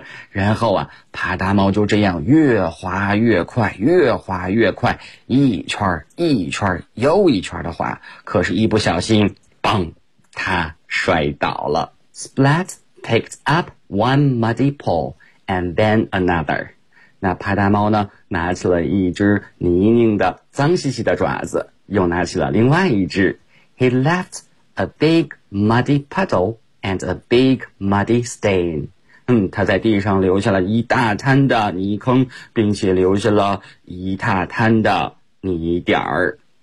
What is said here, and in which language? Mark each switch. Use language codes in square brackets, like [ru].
[zh] 然后啊，帕大猫就这样越滑越快，越滑越快，一圈一圈又一圈的滑，可是一不小心，砰，他摔倒了。 [en] Splat picked up one muddy paw and then another. [zh] 那帕大猫呢，拿起了一只泥泞的脏兮兮的爪子，又拿起了另外一只。 [en] He left a big muddy puddle and a big muddy stain. [zh] 他在地上留下了一大滩的泥坑，并且留下了一大滩的泥点儿。